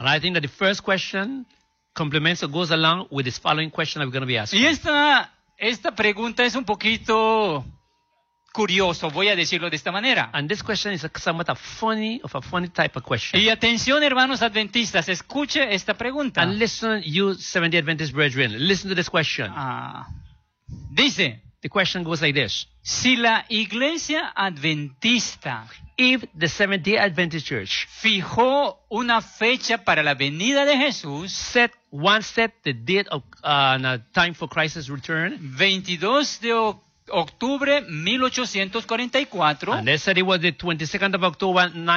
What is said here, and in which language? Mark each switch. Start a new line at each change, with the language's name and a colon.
English: And I think that the first question complements or goes along with this following question that we're going to be asking.
Spanish: Y esta pregunta es un poquito curioso, voy a decirlo de esta manera.
English: And this question is somewhat a funny type of question.
Spanish: Y atención, hermanos adventistas, escuche esta pregunta.
English: And listen, you Seventh-day Adventist brethren, listen to this question.
Spanish: Dice,
English: the question goes like this.
Spanish: Si la iglesia adventista,
English: if the Seventh-day Adventist Church,
Spanish: fijó una fecha para la venida de Jesús,
English: set the date of time for Christ's return,
Spanish: 22 de octubre 1844.
English: And they said it was the 22nd of October